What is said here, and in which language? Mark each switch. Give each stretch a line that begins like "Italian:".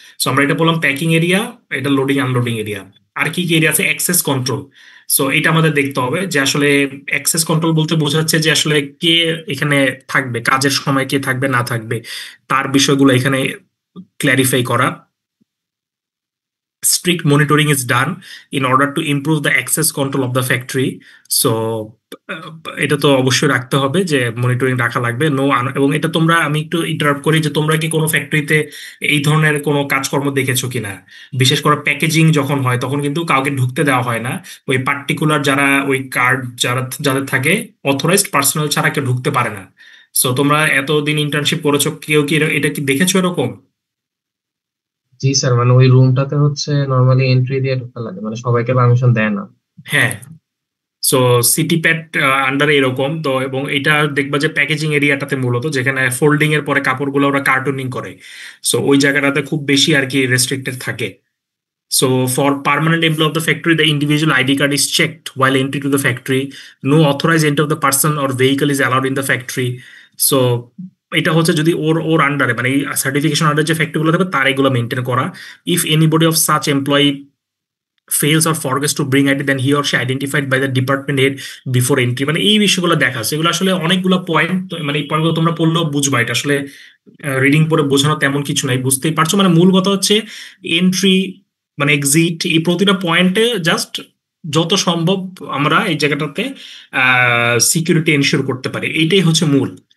Bangla: So আমরা এটা বললাম প্যাকিং এরিয়া, এটা লোডিং আনলোডিং এরিয়া। আর কি কি এরিয়া আছে? Access control. সো এটা আমাদের দেখতে হবে যে আসলে অ্যাক্সেস কন্ট্রোল বলতে বোঝাচ্ছে যে আসলে কে এখানে থাকবে, কাজের সময় কে থাকবে না থাকবে তার বিষয়গুলো এখানে ক্ল্যারিফাই করা।
English: strict monitoring is done in order to improve the access control of the factory.
Bangla: So এটা তো অবশ্যই রাখতে হবে যে মনিটরিং রাখা লাগবে। এবং এটা তোমরা, আমি একটু ইন্টারাপ্ট করি যে তোমরা কি কোনো ফ্যাক্টরিতে এই ধরনের কোনো কাজকর্ম দেখেছো কিনা? বিশেষ করে প্যাকেজিং যখন হয় তখন কিন্তু কাউকে ঢুকতে দেওয়া হয় না। ওই পার্টিকুলার যারা ওই কার্ড যাদের থাকে অথরাইজড পার্সোনাল ছাড়া কেউ ঢুকতে পারে না। সো তোমরা এতদিন ইন্টার্নশিপ করেছো, কেউ কি এটা কি দেখেছো এরকম? জি স্যার, মানে ওই রুমটাতে হচ্ছে নর্মালি এন্ট্রি দিয়ে ঢোকা লাগে, মানে সবাইকে পারমিশন দেয় না। হ্যাঁ। সো সিটি প্যাড আন্ডারে এরকম তো, এবং এটা দেখবা যে প্যাকেজিং এরিয়াটাতে মূলত যেখানে ফোল্ডিং এর পরে কাপড়গুলো ওরা কার্টুনিং করে, সো ওই জায়গাটাতে খুব বেশি আর কি রেস্ট্রিক্টেড থাকে।
English: So for permanent employee of the factory, the individual ID card is checked while entry to the factory. No authorized entry of the person or vehicle is allowed in the factory.
Bangla: So এটা হচ্ছে যদি ওর আন্ডারে মানে এই certification আন্ডারে যে ফ্যাক্টরিগুলো থাকবে তার এগুলো মেনটেন করা।
English: If anybody of such employee fails or forgets to bring ID, then he or she identified by the department head before entry।
Bangla: মানে এই বিষয়গুলো দেখা আছে, এগুলো আসলে অনেকগুলো পয়েন্ট, মানে এই পয়েন্টগুলো তোমরা পড়লেও বুঝবা, এটা আসলে রিডিং পড়ে বোঝানো তেমন কিছু নাই, বুঝতেই পারছো। মানে মূল কথা হচ্ছে এন্ট্রি মানে এক্সিট, এই প্রতিটা পয়েন্টে জাস্ট যত সম্ভব আমরা এই জায়গাটাতে সিকিউরিটি এনশিওর করতে পারি, এইটাই হচ্ছে মূল।